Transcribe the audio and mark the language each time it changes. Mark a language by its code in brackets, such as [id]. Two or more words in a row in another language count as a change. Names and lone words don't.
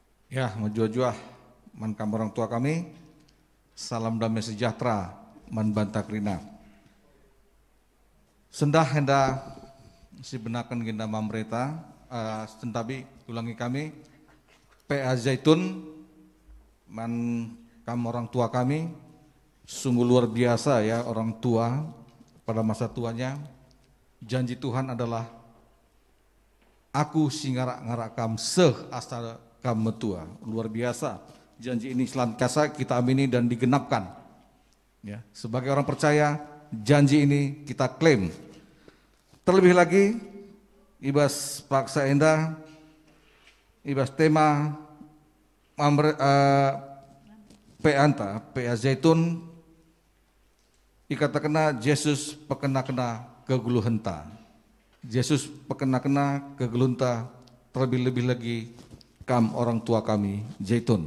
[btx] Ya, menjua-jua man kam [id] orang tua kami, [btx] salam damai sejahtera man bantakrina. Sendah hendak si benakan ginda mamreta, sentabi ulangi kami, PA Zaitun, man kam [id] orang tua kami, sungguh luar biasa ya orang tua pada masa tuanya. Janji Tuhan adalah, [btx] aku singarak-ngarak kam seh asal kam metua. [id] Luar biasa. Janji ini selantiasa kita amini dan digenapkan. Ya, sebagai orang percaya, janji ini kita klaim. Terlebih lagi, [btx] ibas paksa endah, ibas tema PA Zaitun, ikata-kena Yesus pekena-kena keguluhenta. Yesus pekena-kena kegulunta, [id] terlebih-lebih lagi [btx] kam [id] orang tua kami [btx] Zaitun.